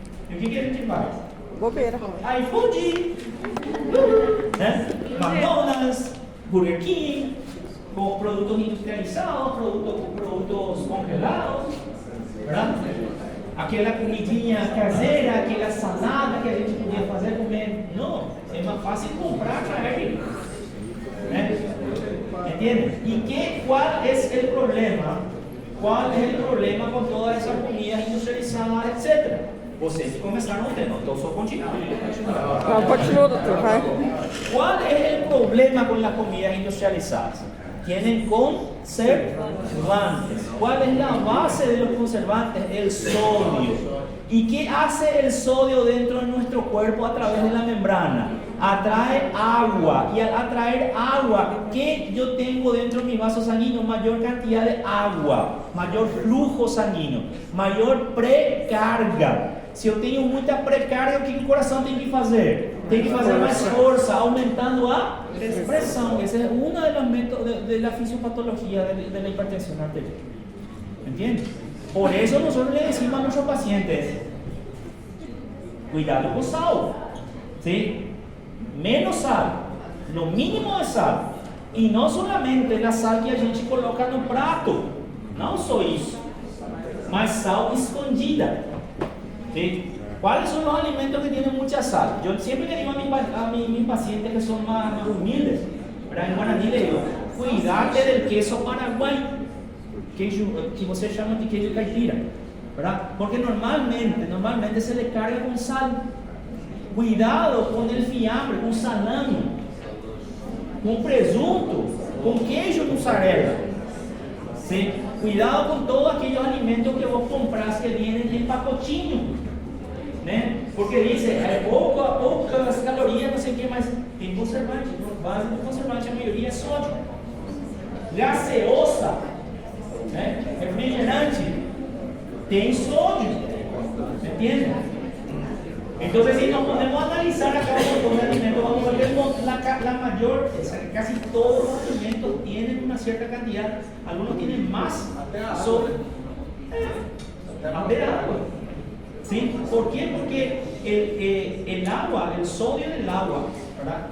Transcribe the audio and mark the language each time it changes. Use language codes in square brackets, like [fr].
[es] ¿En qué quieren que vaya? [pt] Bobeira. [es] iFood, ¿eh? McDonald's, Burger King, con productos industrializados, productos congelados, ¿verdad? [pt] Aquela comidinha caseira, aquela salada que a gente podia fazer, comer. Não, é mais fácil comprar para ele, ¿eh? [es] ¿Entienden? ¿Y cuál es el problema? ¿Cuál es el problema con todas esas comidas industrializadas, etcétera? [pt] Vocês começaram o tema, então só continuar. Não, continua, doutor, vai. [es] ¿Cuál es el problema con las comidas industrializadas? Tienen conservantes. ¿Cuál es la base de los conservantes? El sodio. ¿Y qué hace el sodio dentro de nuestro cuerpo a través de la membrana? Atrae agua. Y al atraer agua, ¿qué yo tengo dentro de mi vaso sanguíneo? Mayor cantidad de agua, mayor flujo sanguíneo, mayor precarga. [pt] Se eu tenho muita precarga, o que o coração tem que fazer? Tem que fazer mais força, aumentando a pressão. [es] Esa es una de las métodos de la fisiopatología de la hipertensión arterial. ¿Entiendes? Por eso nosotros le decimos a nuestros pacientes, cuidado con sal, ¿sí? Menos sal, lo mínimo de sal. Y no solamente la sal que [pt] a gente coloca no prato, não só isso, mas sal escondida. [es] ¿Sí? ¿Cuáles son los alimentos que tienen mucha sal? Yo siempre le digo a mis pacientes que son más humildes, ¿verdad? En Guaraní le digo, cuidate del queso paraguay, [pt] que você chama de queijo caipira, [es] ¿verdad? Porque normalmente se le carga con sal. Cuidado con el fiambre, con salame, con presunto, con queijo mussarela. ¿Sí? Cuidado con todos aquellos alimentos que vos compras que vienen en pacotinho, ¿né? [pt] Porque dice, poucas calorias, [es] no sé qué más, [pt] tem conservante, base do conservante, a maioria é sódio. Gaseosa, né? Refrigerante, tem sódio, [es] ¿me entiendes? Entonces, si nos podemos analizar acá un montón de alimentos, vamos a ver que la mayor, casi todos los alimentos tienen una cierta cantidad, algunos tienen más sodio. ¿Sí? ¿Por qué? Porque el agua, el sodio del agua, ¿verdad?